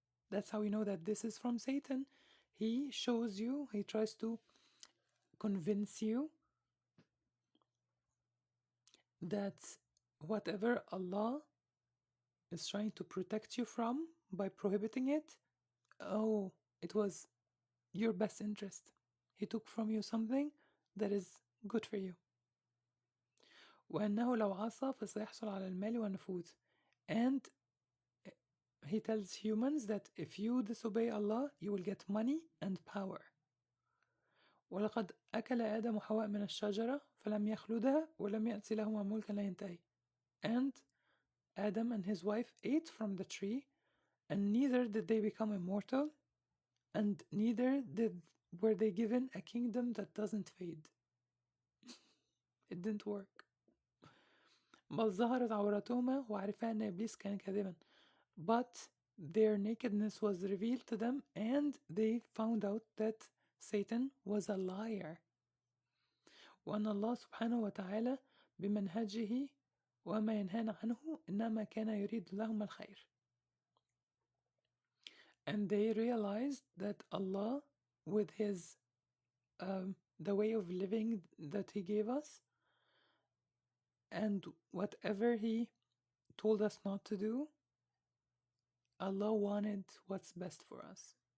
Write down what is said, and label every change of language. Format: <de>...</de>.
<en>That's how we know that this is from Satan. He shows you, he tries to convince you that whatever Allah is trying to protect you from by prohibiting it, it was your best interest. He took from you something that is good for you.</en> <ar>وأنه لو عصى فسيحصل على المال والنفوذ.</ar> <en>And he tells humans that if you disobey Allah, you will get money and power.</en> <ar>ولقد أكل آدم وحواء من الشجرة فلم يخلدها ولم يأتي لهما ملكا لا ينتهي.</ar> <en>And Adam and his wife ate from the tree, and neither did they become immortal, and neither were they given a kingdom that doesn't fade. It didn't work.</en> <ar>بل ظهرت عورتهما وعرفا أن إبليس كان كاذبا.</ar> <en>But their nakedness was revealed to them, and they found out that Satan was a liar.</en> <ar>وأن الله سبحانه وتعالى بمنهجه وما ينهانا عنه إنما كان يريد لهم الخير.</ar> <en>And they realized that Allah, with his the way of living that he gave us, and whatever he told us not to do, Allah wanted what's best for us.</en>